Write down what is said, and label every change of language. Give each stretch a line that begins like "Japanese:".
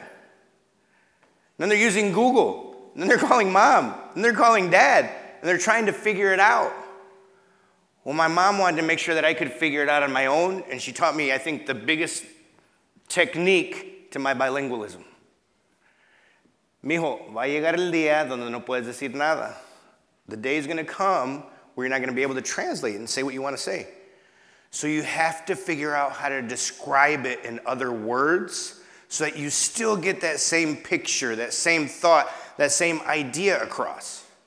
English: And then they're using Google. And then they're calling mom. And they're calling dad. And they're trying to figure it out. Well, my mom wanted to make sure that I could figure it out on my own, and she taught me, I think, the biggest technique to my bilingualism.
Spanish: Mijo, va a llegar el día donde no puedes decir nada.
English: The day is going to come where you're not going to be able to translate and say what you want to say. So you have to figure out how to describe it in other words so that you still get that same picture, that same thought, that same idea across.